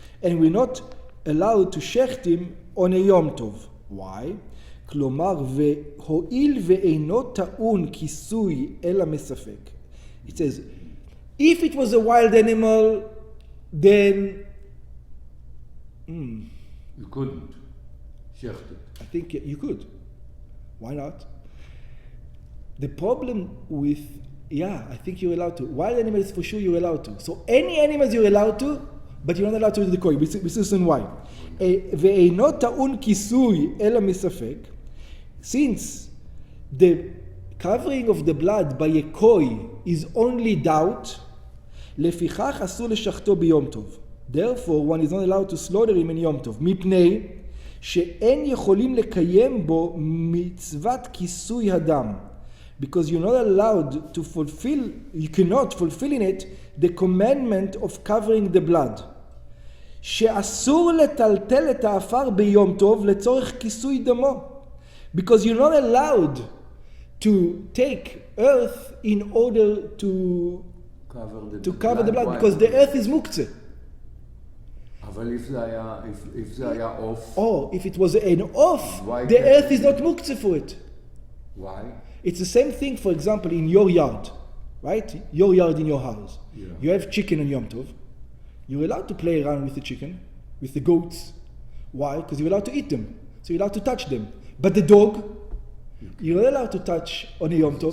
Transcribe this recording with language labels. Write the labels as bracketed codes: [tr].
[en] And we're not allowed to shecht him on a Yom Tov. Why? [he] כלומר, והואיל ואינו טעון כיסוי אלא מספק. [en] It says, if it was a wild animal, then you couldn't shecht it. I think you could. Why not? The problem with I think you're allowed to. Wild animals, for sure, you're allowed to. So any animals you're allowed to, but you're not allowed to do the koi. We see soon why. [he] ואינו טעון כיסוי אלא מספק, [en] since the covering of the blood by a koi is only doubt, [he] לפיכך אסור לשחטו ביום טוב. [en] Therefore, one is not allowed to slaughter him in יום טוב. [he] מפני שאין יכולים לקיים בו מצוות כיסוי הדם. [en] Because you're not allowed to fulfill, you cannot fulfill in it the commandment of covering the blood. [he] שאסור לטלטל את האפר ביום טוב לצורך כיסוי דמו. [en] Because you're not allowed to take earth in order to cover the blood, because the earth is muktzeh. [he] אבל if זה היה off. [en] Oh, if it was an off, the earth is not muktzeh for it. Why? It's the same thing, for example, in your yard, right? Your yard in your house. Yeah. You have chicken on Yom Tov. You're allowed to play around with the chicken, with the goats. Why? Because you're allowed to eat them. So you're allowed to touch them. But the dog, you're not allowed to touch on a Yom Tov.